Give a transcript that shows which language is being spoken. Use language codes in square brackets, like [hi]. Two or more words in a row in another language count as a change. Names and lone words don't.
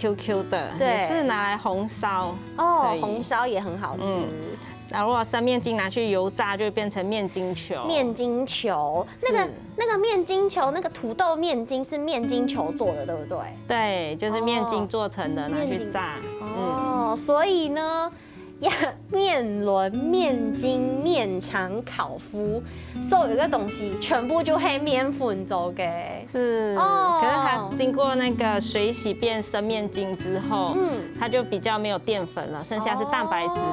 [zh] ，Q 的。對，也是拿來紅燒。哦，紅燒也很好吃。然後如果生麵筋拿去油炸，就會變成麵筋球。麵筋球，那個麵筋球，那個土豆麵筋是麵筋球做的，對不對？對，就是麵筋做成的，拿去炸。哦，所以呢， 面轮、面筋、面肠、烤麸，所有的东西全部就黑面粉做嘅。是，可是它经过那个水洗变生面筋之后，它就比较没有淀粉了，剩下是蛋白质。